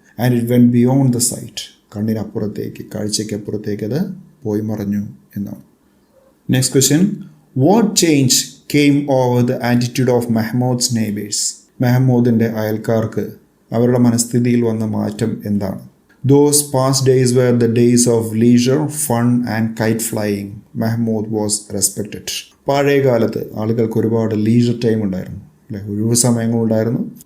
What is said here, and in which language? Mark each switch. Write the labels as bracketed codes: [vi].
[en] and it went beyond the sight, [ml] കണ്ണിനപ്പുറത്തേക്ക്, കാഴ്ചയ്ക്കപ്പുറത്തേക്ക് അത് പോയി മറഞ്ഞു എന്നാണ്. [en] Next question, what change came over the attitude of Mehmood's neighbours? [ml] മെഹമ്മൂദിൻ്റെ അയൽക്കാർക്ക് അവരുടെ മനസ്ഥിതിയിൽ വന്ന മാറ്റം എന്താണ്? [en] Those past days were the days of leisure, fun and kite flying. Mahmoud was respected. [ml] പഴയ കാലത്ത് ആളുകൾക്ക് ഒരുപാട് ലീജർ ടൈം ഉണ്ടായിരുന്നു, അല്ലേ, ഒഴിവ് സമയങ്ങളുണ്ടായിരുന്നു.